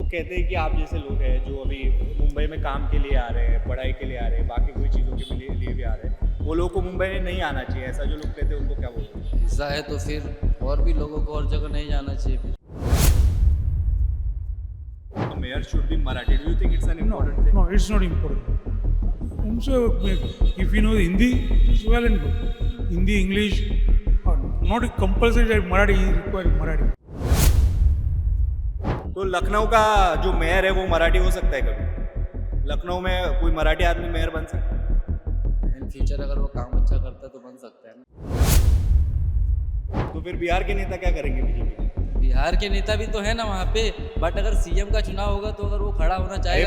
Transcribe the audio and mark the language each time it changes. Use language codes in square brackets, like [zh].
[hi] कहते हैं कि आप जैसे लोग हैं जो अभी मुंबई में काम के लिए आ रहे हैं, पढ़ाई के लिए आ रहे हैं, बाकी कोई चीज़ों के लिए भी आ रहे हैं, वो लोगों को मुंबई में नहीं आना चाहिए, ऐसा जो लोग कहते हैं उनको क्या बोलोगे? ऐसा है तो फिर और भी लोगों को और जगह नहीं जाना चाहिए फिर। [en] Mayor should be Marathi, do you think it's an No, important thing? no, it's not important. Also, if you know Hindi, it's well and good. Hindi, English, not compulsory that Marathi is required Marathi. [hi] तो लखनऊ का जो mayor है वो मराठी हो सकता है कभी? लखनऊ में कोई मराठी आदमी मेयर बन सकता है? इन फ्यूचर अगर वो काम अच्छा करता है तो बन सकता है ना। तो फिर बिहार के नेता क्या करेंगे बीजेपी के? बिहार के नेता भी तो है ना वहाँ पे, बट अगर सीएम का चुनाव होगा तो अगर वो खड़ा होना चाहेगा